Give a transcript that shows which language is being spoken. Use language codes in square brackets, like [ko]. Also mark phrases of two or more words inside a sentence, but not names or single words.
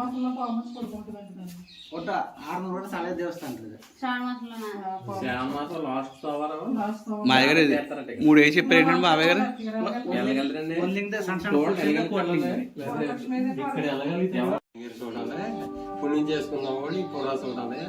[kn] ಒಟ್ಟ 600 ವರ್ಷ ಹಳೆ ದೇವಸ್ಥಾನ ಇದು. [te] మా దగ్గర 3 వేసి చెప్పారు ఏంటంటే బాబాయ్ గారు [kn] ಒಂದಿಂದ ಸಣ್ಣ ಸಣ್ಣ [te] పుణ్యం చేసుకున్నామని పురాసం ఉండాలి.